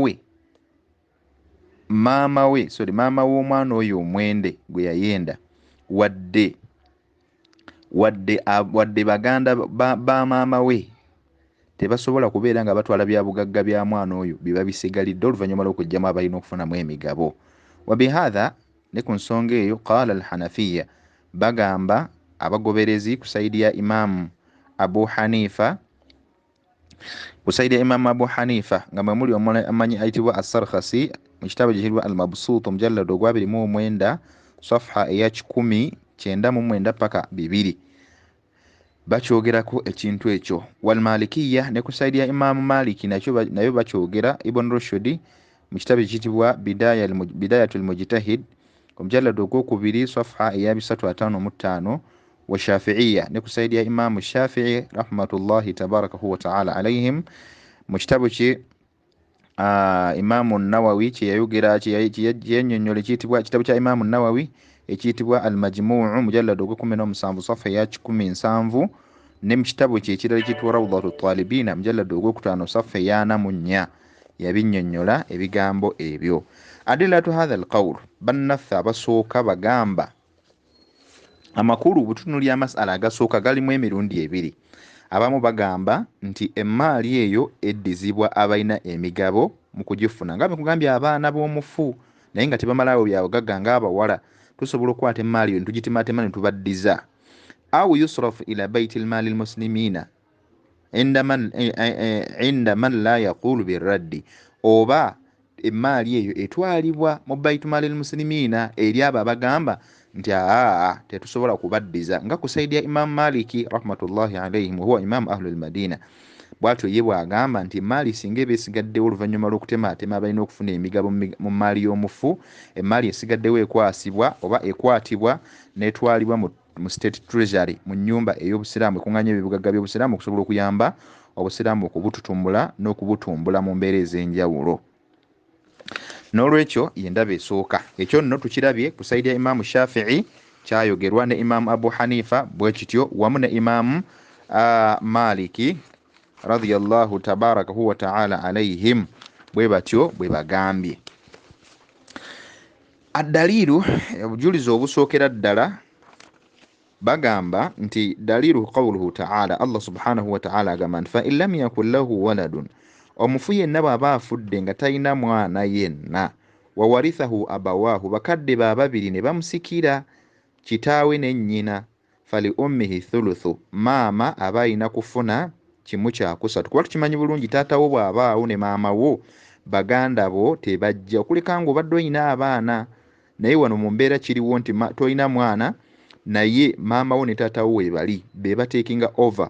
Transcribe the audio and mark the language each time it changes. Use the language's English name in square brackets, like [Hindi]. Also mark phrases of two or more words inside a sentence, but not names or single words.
[Ganda] Omwana we maama w'omwana oyo omwende gwe yayenda wadde baganda ba maama we tebasobola kubeera nga batwala bya bugagga bya mwana oyo biba bisigalidde oluvannyuma lw'okujjamu abalina okufunamu emigabo. Wabihatha ne ku nsonga eyo [Arabic] قال الحنفية [Ganda] bagamba abagoberezi ku saidi ya Imam Abu Hanifa nga mwe muli amanyi ayitibwa as-Sarkhasi mu kitabo ekiyitibwa al-Mabsut omujallado ogwa 29 safha eya 199 paka 2 bakyogerako ekintu ekyo. [Arabic] والمالكية [Ganda] ne ku saidi ya Imam Maliki nayo bakyogera. Ibn Rushd mu kitabo ekiyitibwa Bidayatul Mujtahid omujallado ogwokubiri safha eya 355 [Arabic] والشافعية [Ganda] ne ku saidi ya Imam Shafi'i [Arabic] رحمة الله تبارك وتعالى عليهم [Ganda] mu kitabo kye Imam Nawawi kyeyayogera kyeyannyonnyola ekiyitibwa kitabo kya Imam Nawawi ekiyitibwa Al-Majmu' mujallado ogw'17 safha eya 17 ne mu kitabo kye ekirala ekiyitibwa Rawdatut Talibina mujallado ogw'5 safha eya 4 yabinnyonnyola ebigambo ebyo. [Arabic] أدلة هذا القول [Ganda] bannaffe abasooka bagamba amakulu butunulya masala agasooka galimu emirundi ebiri. Abamu bagamba nti emaali eyo eddizibwa abalina emigabo mu kugifuna nga bekugambye abaana b'omufu naye nga tebamalawo byabugagga ng'abawala tusobola okukwata emaali eyo ntugitimatema ne tubaddiza. [Arabic] أو يصرف إلى بيت المال المسلمين عند من لا يقول بالرد, [Ganda] oba emaali eyo etwalibwa mu [Arabic] بيت المال المسلمين [Ganda] eri abo abagamba nti tetusobola kubaddiza nga ku saidi ya Imam Maliki [Arabic] رحمة الله عليه هو إمام أهل المدينة. [Ganda] Bwatyo ye bwagamba nti emaali singa besigaddewo oluvannyuma lw'okutematema abalina okufuna emigabo mu maali y'omufu, emaali esigaddewo ekwasibwa oba ekwatibwa n'etwalibwa mu [English] state treasury [Ganda] mu nnyumba ey'obusiraamu ekunganya ebibugagga by'obusiraamu okusobola okuyamba obusiraamu okubututumbula n'okubutumbula mu mbeera ez'enjawulo. N'olwekyo yendaba esooka ekyo nno tukirabye ku saidi ya Imam Shafi'i kyayogerwa ne Imam Abu Hanifa bwe kityo wamu ne Imam Maliki [Arabic] رضي الله تبارك وتعالى عليهم [Ganda] bwe batyo bwe bagambye. [Arabic] Addalilu [Ganda] obujulizi obusookera ddala bagamba nti [Arabic] دليل قوله تعالى الله سبحانه وتعالى [Ganda] agamba nti [Arabic] فإن لم يكن له ولد, [Ganda] omufu yenna bw'aba afudde nga talina mwana yenna, [Arabic] وورثه أبواه [Ganda] bakadde ba babiri ne bamusikira kitaawe ne nnyina, [Arabic] فلأمه الثلث, [Ganda] maama aba alina kufuna kimu kyakusatu. Kuba tukimanyi bulungi taata wo bw'abaawo ne maama wo baganda bo tebajja okuleka nga obadde olina abaana, naye wano mu mbeera kiriwo nti tolina mwana naye maama wo ne taata wo webali be batekinga over.